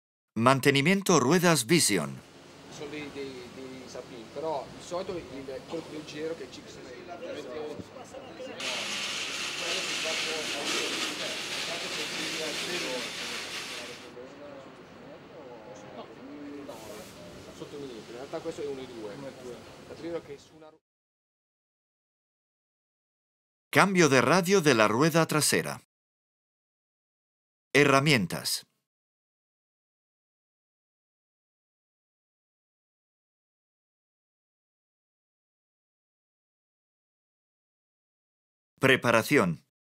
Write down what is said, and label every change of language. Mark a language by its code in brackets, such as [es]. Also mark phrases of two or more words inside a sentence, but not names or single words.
[es] Mantenimiento ruedas Vision. [it] Sono dei sapini, però di solito quello più leggero che ci sono sotto un millimetro, in realtà questo è 1,2. Che su una... [es] Cambio de radio de la rueda trasera. Herramientas. Preparación.